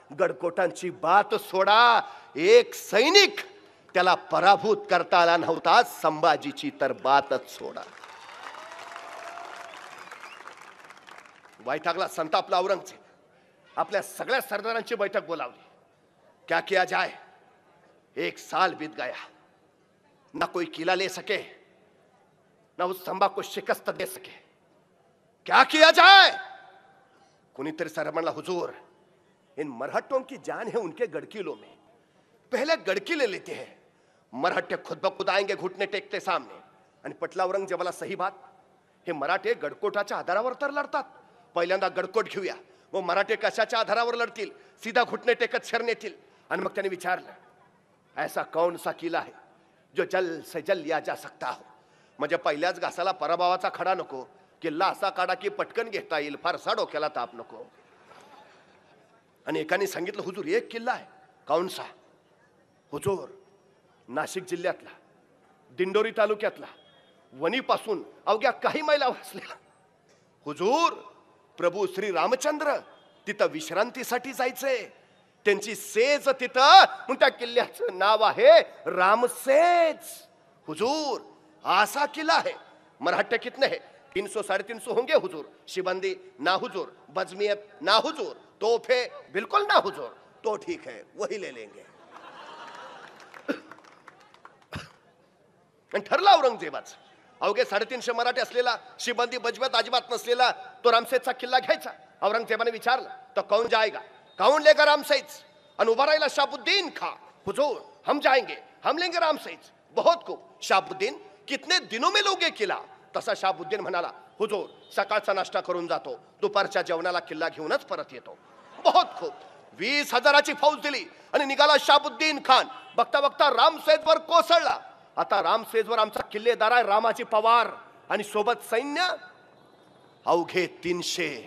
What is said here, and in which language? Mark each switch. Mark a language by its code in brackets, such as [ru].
[mr] गडकोटांची बात सोडा, एक सैनिक त्याला पराभूत करता आला नव्हता. संभाजीची तर बातच सोडा. वैतागला, संतापला औरंगजेब. आपल्या सगळ्या सरदारांची बैठक बोलावली. [hi] क्या किया जाए, 1 साल बीत गया, ना कोई किला ले सके, ना उस संभा को शिकस्त दे सके. क्या किया जाए. [mr] कुनीतरी सर म्हणला, [hi] हुजूर इन मरहट्टों की जान है उनके गड़किलों में, पहले गड़किले लेते हैं. मराठे खुद ब खुद आएंगे घुटने टेकते सामने. [mr] आणि पटला औरंगजेबाला [hi] सही बात. [mr] हे मराठे गडकोटाच्या आधारावर तर लढतात. पहिल्यांदा गडकोट घेऊया, वो मराठे कशाच्या आधारावर लढतील? सीधा घुटने टेकत शरण येतील. आणि मग त्याने विचारलं, [hi] ऐसा कौन सा किला है जो जल से जल लिया जा सकता हो? [mr] म्हणजे पहिल्याच घासाला पराभवाचा खडा नको, किल्ला असा काढा की पटकन घेता येईल, फारसा डोक्याला ताप नको. आणि एकाने सांगितलं, हुजूर एक किल्ला आहे. [hi] कौन सा? [mr] हुजूर नाशिक जिल्ह्यातला, दिंडोरी तालुक्यातला, वणीपासून अवघ्या काही मैलावर असलेला. हुजूर प्रभू श्री रामचंद्र तिथं विश्रांतीसाठी जायचंय, त्यांची सेज तिथं, मग त्या किल्ल्याचं नाव आहे रामसेज. [hi] हुजूर असा किल्ला है. मराठे कितने हैं? 300 350 होंगे हुजूर. शिबंदी ना हुजूर, बजमियत ना हुजूर, तोहफे बिल्कुल ना हुजूर. तो ठीक है, वही ले लेंगे. [mr] ठरला औरंगजेबाच. अवघे 350 मराठे असलेला, शिबंदी बजमियत अजिबात नसलेला तो रामसेजचा किल्ला घ्यायचा. औरंगजेबाने विचारलं, [hi] तो कौन जाएगा? कौन लेगा रामसेज? [mr] आणि उभा राहिला शाहबुद्दीन खां. [hi] हुजूर हम जाएंगे, हम लेंगे रामसेज. बहुत खूब. शाहबुद्दीन कितने दिनों में लोगे किला? [mr] तसा शाहबुद्दीन म्हणाला, हुजूर सकाळचा नाश्ता करून जातो, दुपारच्या जेवणाला किल्ला घेऊनच परत येतो. [hi] बहुत खूब. [mr] 20,000ची फौज दिली आणि निघाला शाहबुद्दीन खान. बघता बघता रामसेजवर कोसळला. आता रामसेजवर आमचा किल्लेदार आहे रामाची पवार आणि सोबत सैन्य अवघे 300.